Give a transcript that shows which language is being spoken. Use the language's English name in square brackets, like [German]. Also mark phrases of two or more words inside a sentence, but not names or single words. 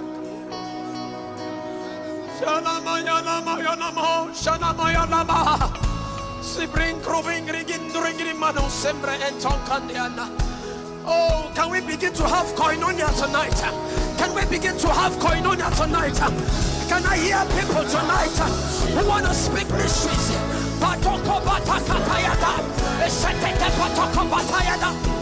[English] Shalamayanamayonamo. Sibring Kroving Rigindring Mano Sembre and Tonkandiana. Oh, can we begin to have koinonia tonight? Can we begin to have koinonia tonight? Can I hear people tonight who want to speak mysteries? Patoko batakatayada. Esheteke patoko batayada.